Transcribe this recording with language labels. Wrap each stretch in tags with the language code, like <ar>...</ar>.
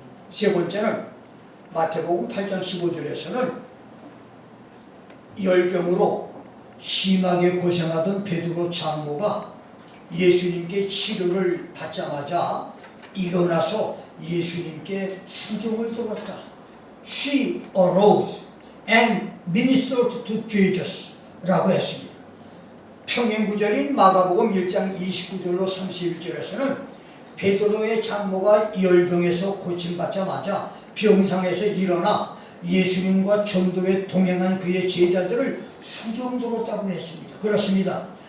<ko>세 번째는 마태복음 8장 15절에서는 열병으로 심하게 고생하던 베드로 장모가 예수님께 치료를 받자마자 일어나서 예수님께 수종을 들었다.</ko> <en>She arose and ministered to Jesus</en> <ko>라고 했습니다. 평행구절인 마가복음 1장 29절로 31절에서는 베드로의 장모가 열병에서 고침받자마자 병상에서 일어나 예수님과 전도에 동행한 그의 제자들을 수종들었다고 했습니다. 그렇습니다.</ko>